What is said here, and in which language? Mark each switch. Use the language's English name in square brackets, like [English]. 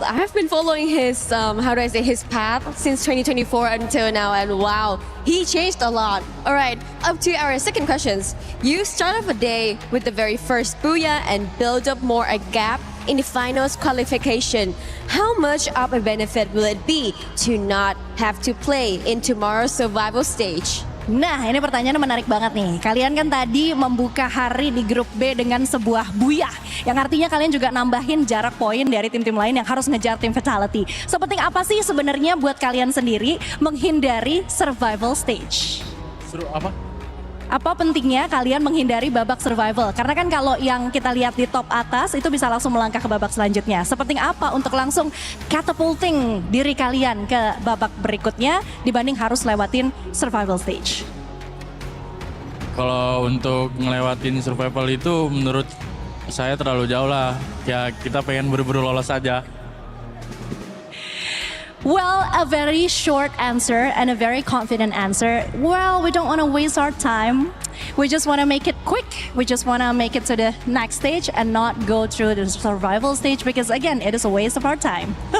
[English] I have been following his, his path since 2024 until now, and wow, he changed a lot. All right, up to our second questions. You start off a day with the very first Booyah and build up more a gap in the finals qualification. How much of a benefit will it be to not have to play in tomorrow's survival stage? [Indonesian] Nah, ini pertanyaannya menarik banget nih. Kalian kan tadi membuka hari di grup B dengan sebuah Booyah, yang artinya kalian juga nambahin jarak poin dari tim-tim lain yang harus ngejar tim Fatality. Sepenting apa sih sebenarnya buat kalian sendiri menghindari survival stage? Seru apa? Apa pentingnya kalian menghindari babak survival? Karena kan kalau yang kita lihat di top atas itu bisa langsung melangkah ke babak selanjutnya. Sepenting apa untuk langsung catapulting diri kalian ke babak berikutnya dibanding harus lewatin survival stage? Kalau untuk ngelewatin survival itu menurut saya terlalu jauh lah. Ya kita pengen buru-buru lolos aja. [English] Well, a very short answer and a very confident answer. Well, we don't want to waste our time. We just want to make it quick. We just want to make it to the next stage and not go through the survival stage, because again, it is a waste of our time.